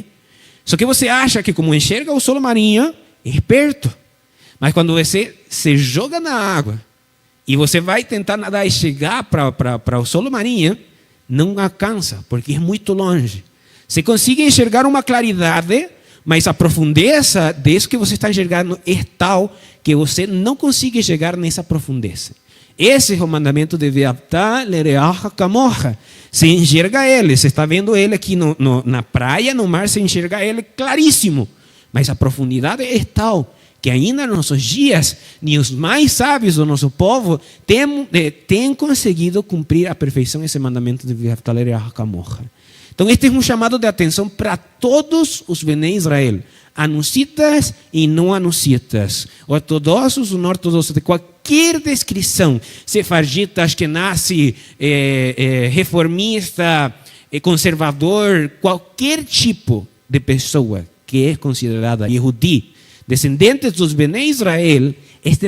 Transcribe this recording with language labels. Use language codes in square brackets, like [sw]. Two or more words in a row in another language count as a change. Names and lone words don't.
[pt] Só que você acha que como enxerga o solo marinho é perto, mas quando você se joga na água e você vai tentar nadar e chegar para o solo marinho, não alcança, porque é muito longe. Você consegue enxergar uma claridade, mas a profundeza disso que você está enxergando é tal que você não consegue chegar nessa profundeza. Esse é o mandamento de [he] ואהבת לרעך כמוך. [pt] Você enxerga ele, você está vendo ele aqui na praia, no mar, você enxerga ele claríssimo. Mas a profundidade é tal que ainda nos nossos dias, nem os mais sábios do nosso povo têm conseguido cumprir à perfeição esse mandamento de [he] ואהבת לרעך כמוך. [pt] Então, este é um chamado de atenção para todos os [he] בני ישראל, [pt] anuncitas e não anuncitas, ortodoxos ou não ortodoxos, de qualquer descrição, sefardita, ashkenazi, reformista, conservador, qualquer tipo de pessoa que é considerada Yehudi, descendentes dos [he] בני ישראל, [pt] este